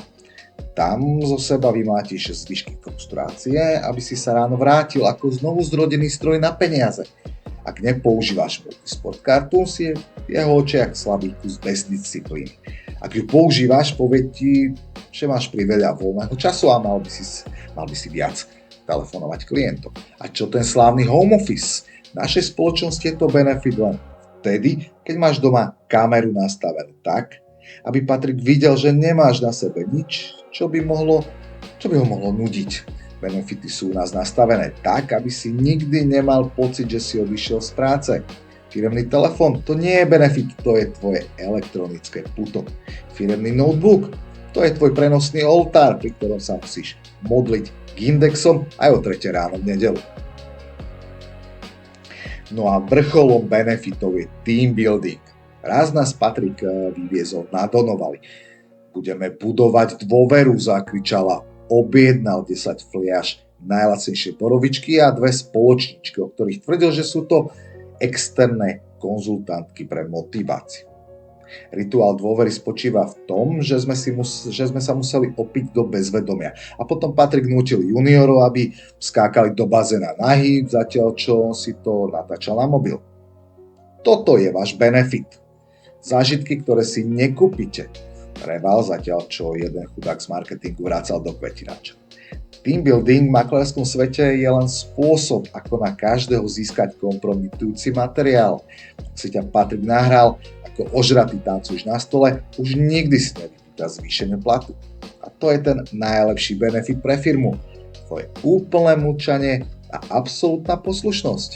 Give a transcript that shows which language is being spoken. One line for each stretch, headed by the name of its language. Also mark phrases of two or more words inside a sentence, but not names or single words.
Slovak: Tam zo seba vymátiš zvyšky frustrácie, aby si sa ráno vrátil ako znovu zrodený stroj na peniaze. Ak nepoužívaš multisport kartu, si je v jeho očiach slabý kus bez disciplíny. Ak ju používaš, povie ti, že máš priveľa voľného času a mal by si viac telefonovať klientom. A čo ten slávny
English: home office?
Slovak: V našej spoločnosti je to benefit len vtedy, keď máš doma kameru nastavenú tak, Aby Patrik videl, že nemáš na sebe nič, čo by ho mohlo nudiť. Benefity sú u nás nastavené tak, aby si nikdy nemal pocit, že si odišiel z práce. Firemný telefón, to nie je benefit, to je tvoje elektronické puto. Firemný notebook, to je tvoj prenosný oltár, pri ktorom sa musíš modliť k indexom aj o 3 ráno v nedeľu. No a vrcholom benefitov je
English: team building.
Slovak: Raz nás Patrik vyviezol na Donovali. Budeme budovať dôveru, zakričala. Objednal 10 fliaš najlacnejšie borovičky a 2 spoločničky, o ktorých tvrdil, že sú to externé konzultantky pre motiváciu. Rituál dôvery spočíva v tom, že sme sa museli opiť do bezvedomia. A potom Patrik nútil juniorov, aby skákali do bazéna nahý, zatiaľ čo si to natáčal na mobil. Toto je váš benefit. Zážitky, ktoré si nekúpite. Reval, zatiaľ čo jeden chudák z marketingu vracal do kvetinača.
English: Team building
Slovak: v maklérskom svete je len spôsob, ako na každého získať kompromitujúci materiál. Ak si ťa Patrik nahral, ako ožratý tancuješ na stole, už nikdy si nevypýta zvýšenie platu. A to je ten najlepší benefit pre firmu. Tvoje úplné mlčanie a absolútna poslušnosť.